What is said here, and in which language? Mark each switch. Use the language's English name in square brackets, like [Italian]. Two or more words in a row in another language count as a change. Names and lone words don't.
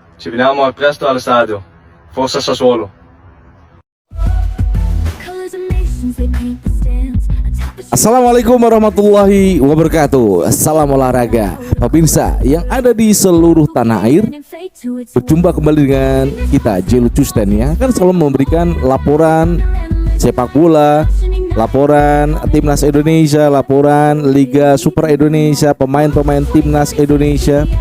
[Italian] Ci vediamo al presto allo stadio. Forza Sassuolo. [Arabic] السلام عليكم ورحمة الله وبركاته. [Indonesian] Salam olahraga pemirsa yang ada di seluruh tanah air. Berjumpa kembali dengan kita Jelu Custen ya, kan selalu memberikan laporan sepak bola, laporan timnas Indonesia, laporan Liga Super Indonesia, pemain-pemain timnas Indonesia.